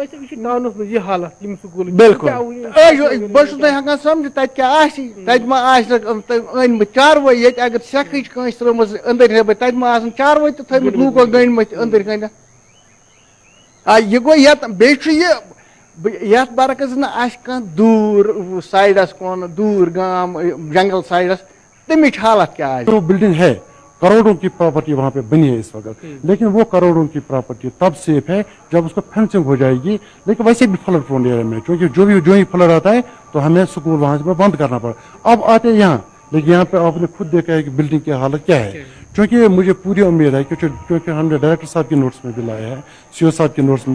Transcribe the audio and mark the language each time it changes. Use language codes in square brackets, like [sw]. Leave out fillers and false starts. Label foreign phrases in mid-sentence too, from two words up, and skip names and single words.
[ks] بالکل بہٕ چھُس نہٕ ہٮ۪کان سمجھِتھ تتہِ کیٛاہ آسہِ، تتہِ ما آسہِ أنۍمٕتۍ چاروٲے ییٚتہِ اگر سٮ۪کھٕچ کٲنٛسہِ ترٲومٕژ أنٛدٕرۍ نٮ۪بٕرۍ تتہِ ما آسن چاروٲے تہِ تھٲومٕتۍ لوٗکو گٔنٛڈۍمٕتۍ أنٛدٕرۍ کٔنٮ۪تھ۔ یہِ گوٚو یتھ بیٚیہِ چھُ یہِ یتھ برعکس نہٕ آسہِ کانٛہہ دوٗر سایڈس کُن دوٗر گام جنگل سایڈس تمِچ حالت کیٛاہ آسہِ؟ [ur] بلڈنگ ہے، کروڑوں کی پراپرٹی وہاں پہ بنی ہے اس وقت، لیکن وہ کروڑوں کی پراپرٹی تب سیف ہے جب اس کو فینسنگ ہو جائے گی، لیکن ویسے بھی [en] flood prone area [ur] میں کیونکہ جو ہی فلڈ آتا ہے تو ہمیں سکول وہاں سے بند کرنا پڑا۔ اب آتے یہاں، لیکن یہاں پہ آپ نے خود دیکھا ہے کہ بلڈنگ کی حالت کیا ہے، چونکہ مجھے پوری امید ہے کیونکہ ہم نے ڈائریکٹر صاحب کے نوٹس میں بھی لایا ہے، سی او صاحب کے نوٹس